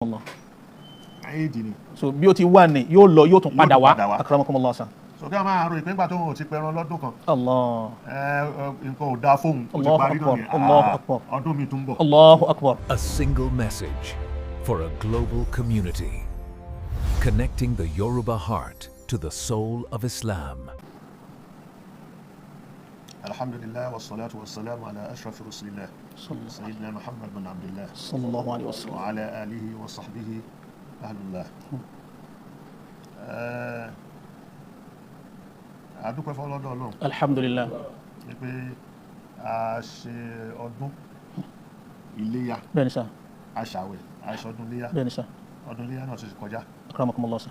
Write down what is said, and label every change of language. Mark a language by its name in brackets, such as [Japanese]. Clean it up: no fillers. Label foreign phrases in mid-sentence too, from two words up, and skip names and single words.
[Yoruba] Allah. Eid ni. So bí ó ti wà ní yóò lọ yóò tún padà wá akramakumullah sa. So kí a máa ro ìpínpà tó ń ti pẹran lọ́dún kan. Allah. Nǹkan ò dáa fóun ó ti parí náà ni ọdún mi tún bọ̀. [Arabic] الله أكبر. [English] A single message for a global community, connecting the Yoruba heart to the soul of Islam. [Arabic] الحمد لله والصلاة والسلام على أشرف رسل الله سيدنا محمد بن عبد الله صلى الله عليه وسلم وعلى آله وصحبه أهل الله. [Yoruba] Adúpẹ́ fọ́lọ́dọ̀ Ọlọ́run. Alhamdulillah. Pé a ṣe ọdún iléyá. Bẹ́ẹ̀ni sà. A ṣàwẹ̀, a ṣe ọdún iléyá. Bẹ́ẹ̀ni sà. Ọdún iléyá náà ti kọjá. Akramakumullah sà.